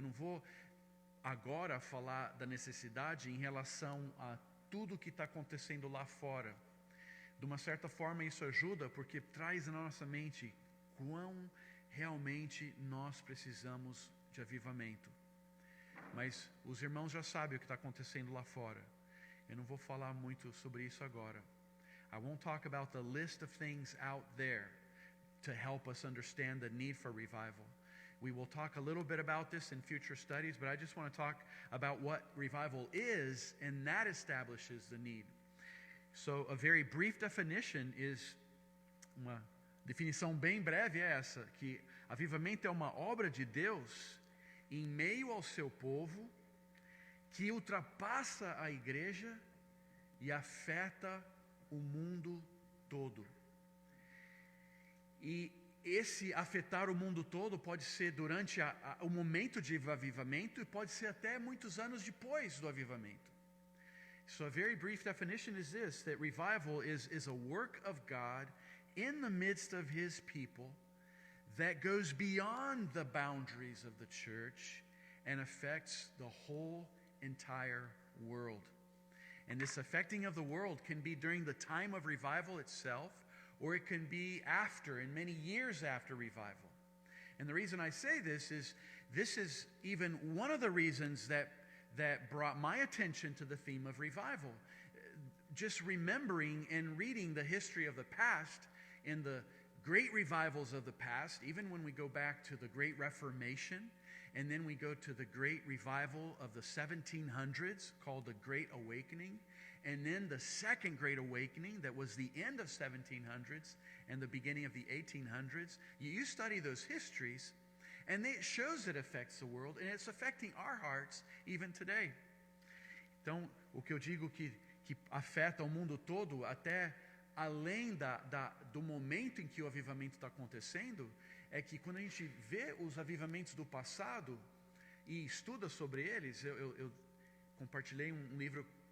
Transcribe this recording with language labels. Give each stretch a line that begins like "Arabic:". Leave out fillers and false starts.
Portuguese: Eu não vou agora falar da necessidade em relação a tudo que está acontecendo lá fora. De uma certa forma isso ajuda porque traz na nossa mente quão realmente nós precisamos de avivamento. Mas os irmãos já sabem o que está acontecendo lá fora. Eu não vou falar muito sobre isso agora.
English: I won't talk about the list of things out there to help us understand the need for revival. We will talk a little bit about this in future studies, but I just want to talk about what revival is, and that establishes the need. So a very brief definition is,
Portuguese: uma definição bem breve é essa, que avivamento é uma obra de Deus em meio ao seu povo, que ultrapassa a igreja e afeta o mundo todo. E esse afetar o mundo todo pode ser durante o momento de avivamento e pode ser até muitos anos depois do avivamento.
English: So a very brief definition is this, that revival is a work of God in the midst of His people that goes beyond the boundaries of the church and affects the whole entire world. And this affecting of the world can be during the time of revival itself, or it can be after, and many years after revival. And the reason I say this is even one of the reasons that brought my attention to the theme of revival. Just remembering and reading the history of the past and the great revivals of the past, even when we go back to the Great Reformation, and then we go to the great revival of the 1700s called the Great Awakening, and then the Second Great Awakening that was the end of 1700s and the beginning of the 1800s. You study those histories, and it shows it affects the world, and it's affecting our hearts even today.
Portuguese: Então, o que eu digo que afeta o mundo todo, até além do momento em que o avivamento está acontecendo, é que quando a gente vê os avivamentos do passado e estuda sobre eles, eu compartilhei um livro